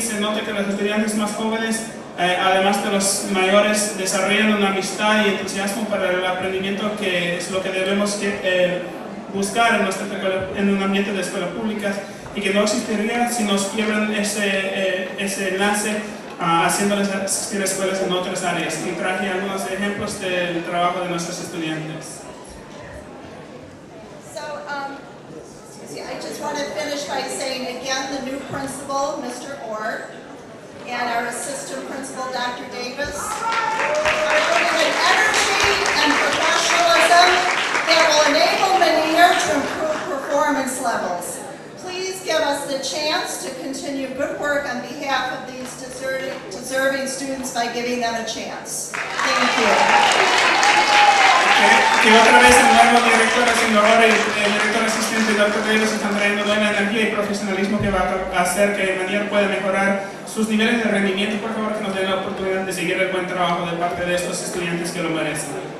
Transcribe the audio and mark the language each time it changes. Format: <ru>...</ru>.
<es>Se nota que los estudiantes más jóvenes, además de los mayores, desarrollan una amistad y entusiasmo para el aprendimiento, que es lo que debemos buscar en un ambiente de escuelas públicas, y que no existiría si nos quiebran ese enlace haciéndoles asistir a escuelas en otras áreas. Y traje algunos ejemplos del trabajo de nuestros estudiantes.</es> <en>I just want to finish by saying again, the new principal, Mr. Orr, and our assistant principal, Dr. Davis, are bringing an energy and professionalism that will enable Manier to improve performance levels. Please give us the chance to continue good work on behalf of these deserving students by giving them a chance. Thank you.</en> <es>Que otra vez el nuevo director, el señor Orr, y el director asistente, Dr. Davis, están trayendo buena energía y profesionalismo que va a hacer que Manier pueda mejorar sus niveles de rendimiento. Por favor, que nos den la oportunidad de seguir el buen trabajo de parte de estos estudiantes que lo merecen.</es>